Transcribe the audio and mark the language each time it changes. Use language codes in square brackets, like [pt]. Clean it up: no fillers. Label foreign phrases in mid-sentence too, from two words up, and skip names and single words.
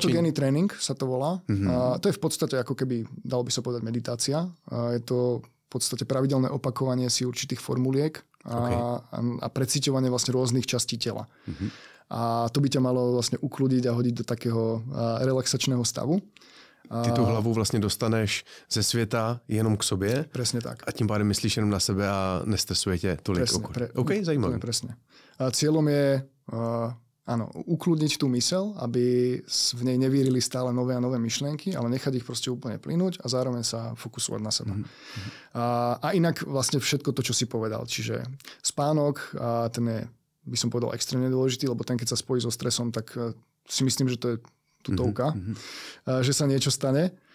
[sk] Autogénny tréning sa to volá. To je v podstate ako keby, dalo by sa povedať, meditácia. Je to v podstate pravidelné opakovanie si určitých formuliek a precíťovanie vlastne rôznych častí tela. A to by ťa malo vlastne ukludiť a hodiť do takého relaxačného stavu. [cs] Ty tu hlavu vlastně dostaneš ze světa jenom k sobě. [sk] Presne tak. [cs] A tím pádem myslíš jenom na sebe a nestresuje tě tolik. OK, zajímavé. [sk] Presne. A cieľom je Áno, ukludniť tú mysel, aby v nej nevírili stále nové a nové myšlienky, ale nechať ich proste úplne plynúť a zároveň sa fokusovať na seba. A inak vlastne všetko to, čo si povedal. Čiže spánok, ten je, by som povedal, extrémne dôležitý, lebo ten, keď sa spojí so stresom, tak si myslím, že to je tutovka, že sa niečo stane.